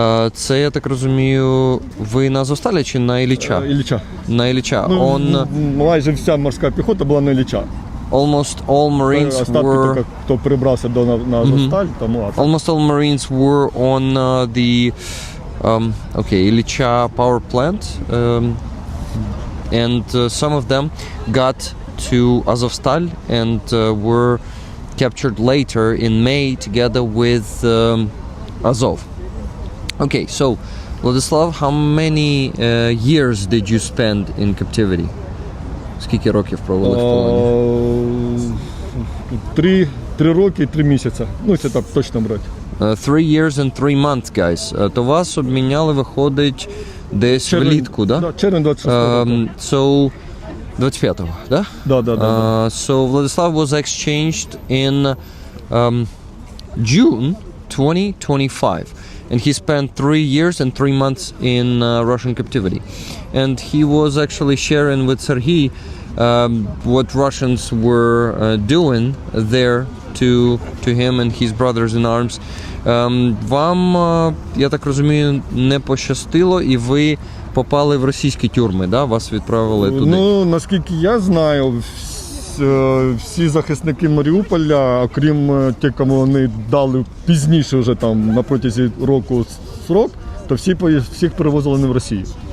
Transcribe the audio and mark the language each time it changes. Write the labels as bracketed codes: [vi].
[uk] Це, я так розумію, ви на Азовсталі чи на Ілліча? Ілліча. На Ілліча. Ну, майже вся морська піхота була на Ілліча. [en] Almost all Marines [uk] Остатки [en] were... [uk] тільки, хто перебрався на Азовсталь, тому... [en] Almost all Marines were on the Ilicha power plant, and some of them got to Azovstal and were captured later in May together with Azov. Okay, so Vladislav, how many years did you spend in captivity? [uk] Скільки років провели в полоні? 3 роки і 3 місяці. Ну, це так точно брати. [en] 3 years and 3 months, guys. [uk] То вас обміняли, виходить, десь влітку, да? Да, червень 26-го. So, 25-го, да? Да. [en] So, Vladislav was exchanged in June 2025. And he spent 3 years and 3 months in Russian captivity. And he was actually sharing with Serhiy what Russians were doing there to him and his brothers in arms. [uk] Вам, я так розумію, не пощастило, і ви попали в російські тюрми, да? Вас відправили туди? Ну, наскільки я знаю, всі захисники Маріуполя, окрім тих, кому вони дали пізніше вже там на протязі року срок, то всіх перевозили не в Росію.